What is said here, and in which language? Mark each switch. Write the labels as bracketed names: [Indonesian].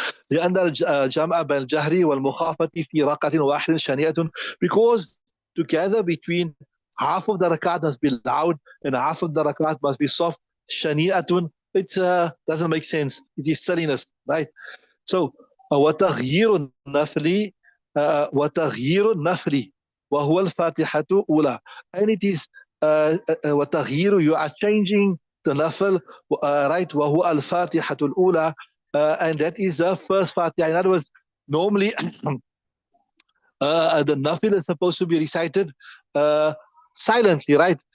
[Arabic] لأن الجمع بين الجهر والمخافة في ركعة واحدة شنيعة, [English] because together between half of the rakat must be loud and half of the rakat must be soft. Shani'atun, it doesn't make sense. It is silliness, right? [Arabic] So, وتغيير النفل وتغيير النفل وهو الفاتحة أولى. [English] And it is وتغيير, you are changing the nafl, right? [Arabic] وهو الفاتحة الأولى. [English] And that is the first Fatiha. In other words, normally the nafil is supposed to be recited silently, right?